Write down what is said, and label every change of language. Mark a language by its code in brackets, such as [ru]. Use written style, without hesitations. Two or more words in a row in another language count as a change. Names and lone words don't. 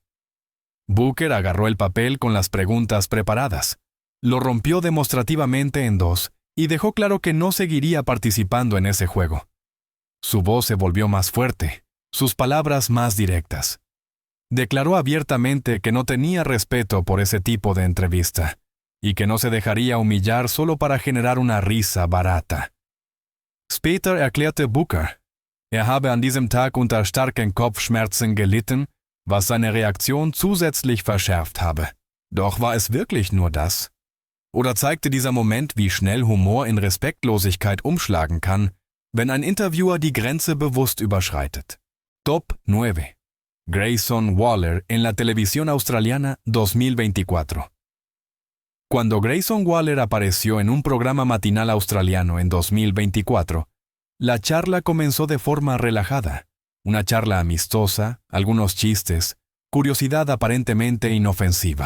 [es] Booker agarró el papel con las preguntas preparadas, lo rompió demostrativamente en dos y dejó claro que no seguiría participando en ese juego. Su voz se volvió más fuerte, sus palabras más directas. Declaró abiertamente que no tenía respeto por ese tipo de entrevista y que no se dejaría humillar solo para generar una risa barata. [de] Später erklärte Booker, habe an diesem Tag unter starken Kopfschmerzen gelitten, was seine Reaktion zusätzlich verschärft habe. Doch war es wirklich nur das? Oder zeigte dieser Moment, wie schnell Humor in Respektlosigkeit umschlagen kann, wenn ein Interviewer die Grenze bewusst überschreitet? [es] Top 9. Grayson Waller en la televisión australiana 2024. Cuando Grayson Waller apareció en un programa matinal australiano en 2024, la charla comenzó de forma relajada. Una charla amistosa, algunos chistes, curiosidad aparentemente inofensiva.